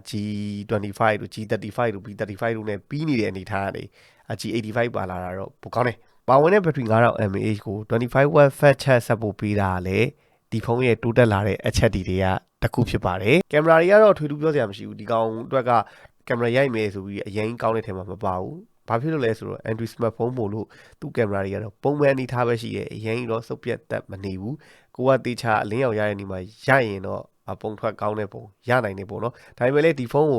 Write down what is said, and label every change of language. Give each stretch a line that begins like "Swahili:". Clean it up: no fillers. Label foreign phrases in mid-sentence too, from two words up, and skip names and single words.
Burmese: G25 တို့ G35 တို့ B35 တို့နဲ့ပြီးနေတဲ့အနေထားကနေ G85 ပါလာတာတော့ပိုကောင်းတယ်ပါဝင်တဲ့ battery 9000 mAh ကို 25W
English: fast charge support
Burmese: ပေးတာလေဒီဖုန်းရဲ့တိုးတက်လာတဲ့အချက်တွေကတခုဖြစ်ပါတယ်ကင်မရာတွေကတော့ထွေထူးပြောစရာမရှိဘူးဒီကောင်အတွက်ကကင်မရာရိုက်မယ်ဆိုပြီးအရင်ကောင်းတဲ့ထဲမှာမပါ ဘူးဘာဖြစ်လို့လဲဆိုတော့
English: Android smartphone
Burmese: မို့လို့သူ့ကင်မရာတွေကတော့ပုံမှန်အနေထားပဲရှိတယ်အရင်တော့စုပ်ပြတ်သက်မနေဘူးကိုကတေချာအလင်းရောင်ရတဲ့နေမှာရရင်တော့ပုံထွက်ကောင်းတဲ့ပုံရနိုင်တယ်ပေါ့နော်ဒါပေမဲ့လည်းဒီဖုန်းကို